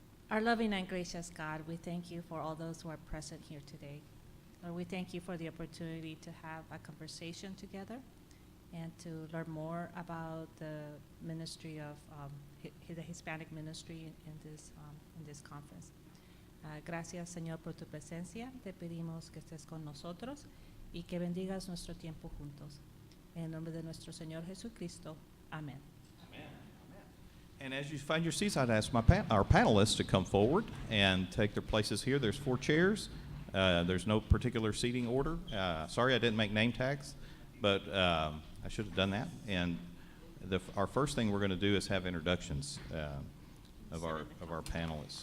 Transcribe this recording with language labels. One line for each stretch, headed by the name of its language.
English: Our loving and gracious God, we thank you for all those who are present here today. Lord, we thank you for the opportunity to have a conversation together and to learn more about the ministry of the Hispanic Ministry in this conference.
Spanish: Gracias, Señor, por tu presencia. Te pedimos que estés con nosotros y que bendigas nuestro tiempo juntos. En nombre de nuestro Señor Jesucristo. Amén.
English: And as you find your seats, I'd ask our panelists to come forward and take their places here. There's 4 chairs. There's no particular seating order. Sorry I didn't make name tags, but I should have done that. And our first thing we're going to do is have introductions of our panelists.